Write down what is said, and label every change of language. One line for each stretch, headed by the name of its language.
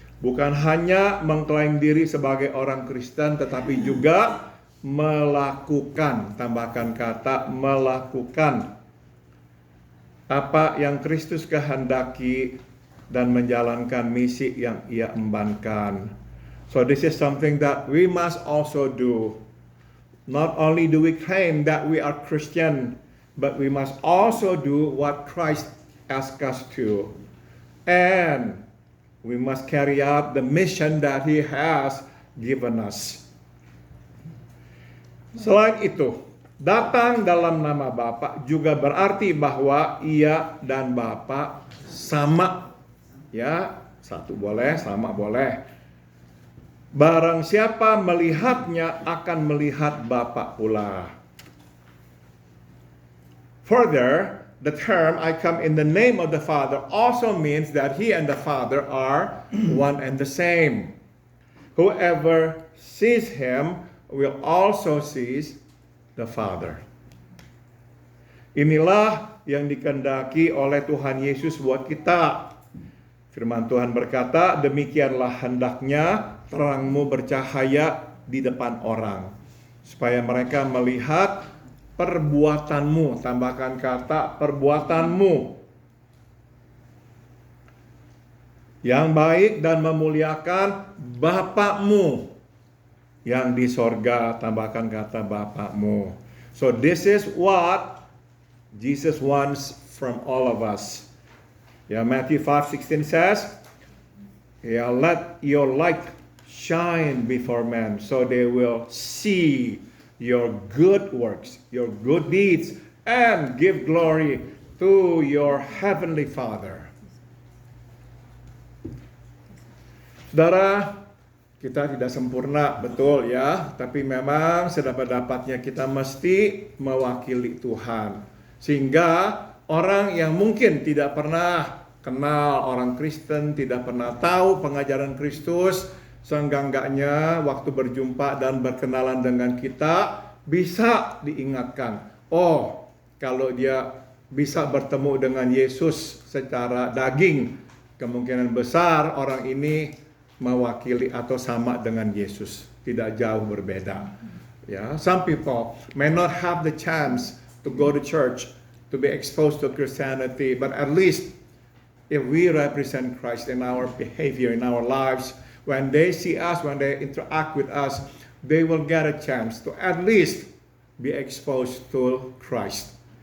Indonesian: Bukan hanya mengklaim diri sebagai orang Kristen, tetapi juga melakukan, tambahkan kata melakukan apa yang Kristus kehendaki dan menjalankan misi yang ia embankan.
English: So this is something that we must also do. Not only do we claim that we are Christian, but we must also do what Christ asked us to. And we must carry out the mission that he has given us.
Indonesian: Selain itu, datang dalam nama Bapa juga berarti bahwa ia dan Bapa sama. Ya, satu boleh, sama boleh. Barang siapa melihatnya akan melihat Bapa pula.
English: Further, the term I come in the name of the Father also means that he and the Father are one and the same. Whoever sees him will also see the Father.
Indonesian: Inilah yang dikehendaki oleh Tuhan Yesus buat kita. Firman Tuhan berkata, demikianlah hendaknya terangmu bercahaya di depan orang, supaya mereka melihat perbuatanmu, tambahkan kata perbuatanmu yang baik dan memuliakan Bapakmu yang di sorga, tambahkan kata Bapakmu.
English: So this is what Jesus wants from all of us. Ya, Matthew 5:16 says, ya, let your light shine before men, so they will see your good works, your good deeds, and give glory to your heavenly Father.
Indonesian: Saudara, kita tidak sempurna, betul ya, tapi memang sedapat-dapatnya kita mesti mewakili Tuhan. Sehingga orang yang mungkin tidak pernah kenal orang Kristen, tidak pernah tahu pengajaran Kristus, seenggak-enggaknya waktu berjumpa dan berkenalan dengan kita, bisa diingatkan, oh kalau dia bisa bertemu dengan Yesus secara daging, kemungkinan besar orang ini mewakili atau sama dengan Yesus, tidak jauh berbeda.
English: Ya, some people may not have the chance to go to church, to be exposed to Christianity, but at least if we represent Christ in our behavior, in our lives, when they see us, when they interact with us, they will get a chance to at least be exposed to Christ.